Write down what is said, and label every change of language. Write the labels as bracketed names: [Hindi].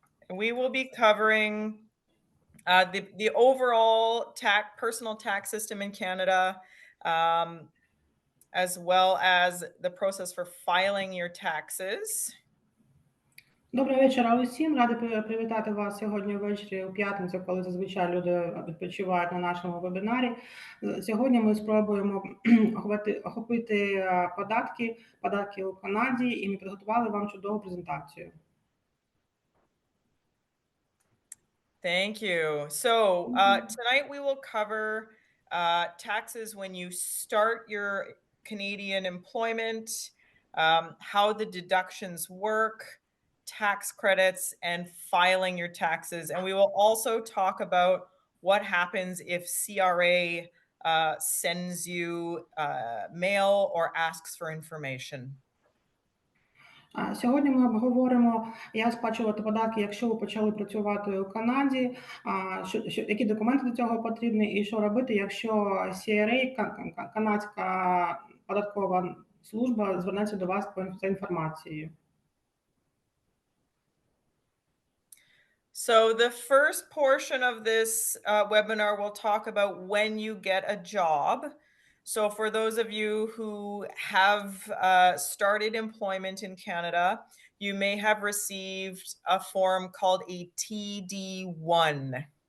[English] We will be covering the overall personal tax system in Canada, as well as the process for filing your taxes. [Ukrainian] Доброго вечора усім. Ради привітати вас сьогодні ввечері у п'ятницю, коли зазвичай люди відпочивають на нашому вебінарі. Сьогодні ми спробуємо охопити податки у Канаді, і ми підготували вам чудову презентацію. [English] Thank you. So tonight we will cover taxes when you start your Canadian employment, how the deductions work, tax credits, and filing your taxes. And we will also talk about what happens if CRA sends you mail or asks for information. [Ukrainian] Сьогодні ми обговоримо, як сплачувати податки, якщо ви почали працювати у Канаді, які документи до цього потрібні, і що робити, якщо CRA, канадська податкова служба, звернеться до вас за інформацією. [English] So the first portion of this webinar will talk about when you get a job. So for those of you who have started employment in Canada, you may have received a form called a TD1.